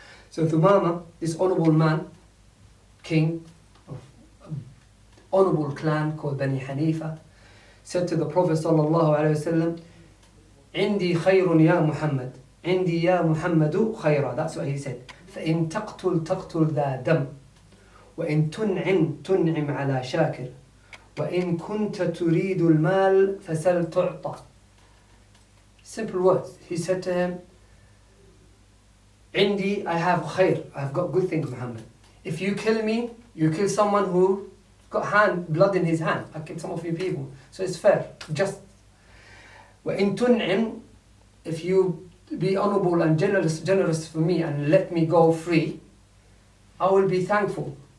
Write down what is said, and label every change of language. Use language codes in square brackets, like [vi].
[en] So Thumamah, this honorable man, king of an honorable clan called Bani Hanifa, said to the Prophet ﷺ, [ar] "Indi khayrun ya Muhammad, indi ya Muhammadu khayra." [en] That's what he said. [ar] فإن تقتل ذا دم وإن تنعم على شاكر وإن كنت تريد المال فسل تعطى. [en] Simple words. He said to him, "Indi, I have khair, I've got good things, Muhammad. If you kill me, you kill someone who got blood in his hand. I killed some of you people. So it's fair, just. [ar] وإن تنعم, [en] if you be honorable and generous for me and let me go free, I will be thankful.